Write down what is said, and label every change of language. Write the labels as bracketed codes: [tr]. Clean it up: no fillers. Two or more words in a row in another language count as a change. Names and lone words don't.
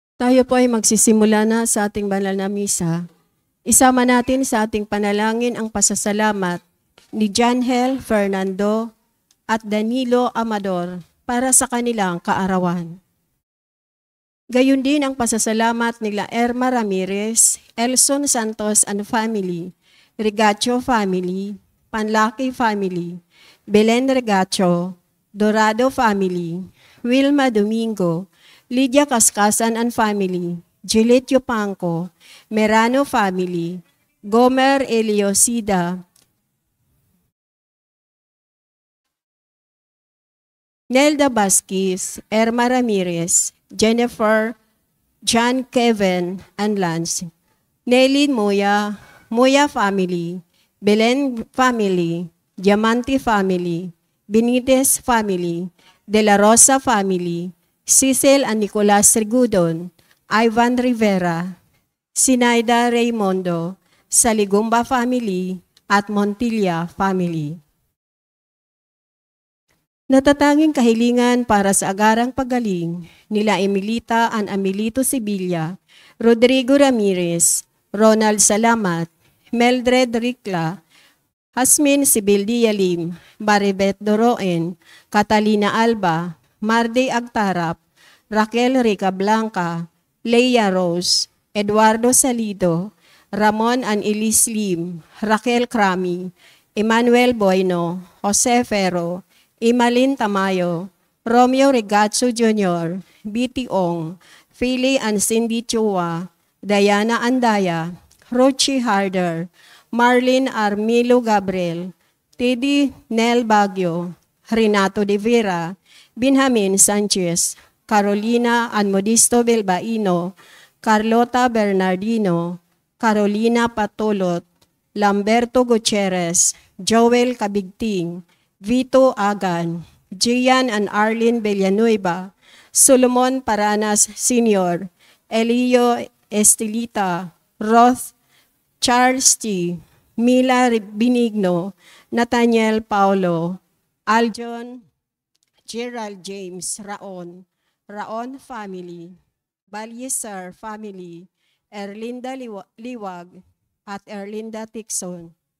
[tl] Tayo po ay magsisimula na sa ating banal na misa. Isama natin sa ating panalangin ang pasasalamat ni Janhel Fernando at Danilo Amador para sa kanilang kaarawan. Gayon din ang pasasalamat nila Erma Ramirez, Elson Santos [en] and family, [tl] Regacho family, Panlaki family, Belen Regacho, Dorado family, Wilma Domingo, Lydia Kaskasan [en] and family, [tl] Juliet Yupanco, Merano family, Gomer Eliosida, Nelda Basquez, Erma Ramirez, Jennifer, John Kevin, and Lance, Nelly Moya, Moya family, Belen family, Diamante family, Benitez family, De La Rosa family, Cecil and Nicolas Rigudon, Ivan Rivera, Sinaida Raymondo, Saligumba family, at Montilla family. Natatanging kahilingan para sa agarang paggaling nila Emilita and Emilito Sibilla, Rodrigo Ramirez, Ronald Salamat, Meldred Ricla, Hasmin Sibildia Lim, Baribet Doroen, Catalina Alba, Marde Agtarap, Raquel Rica Blanca, Leia Rose, Eduardo Salido, Ramon and Elise Lim, Raquel Crami, Emmanuel Bueno, Jose Ferro, Imalin Tamayo, Romeo Regatso Jr., B.T. Ong, Philly and Cindy Chua, Diana Andaya, Rochi Harder, Marlene Armilo Gabriel, Teddy Nel Baguio, Renato De Vera, Benjamin Sanchez, Carolina and Modisto Bilbaino, Carlota Bernardino, Carolina Patulot, Lamberto Gutierrez, Joel Cabigting, Vito Agan, Gian and Arlene Villanueva, Solomon Paranas Sr., Elio Estelita, Roth, Charles T., Mila Binigno, Nathaniel Paulo, Aljon, Gerald James Raon, Raon family, Balyeser family, Erlinda Liwag, at Erlinda Tixon.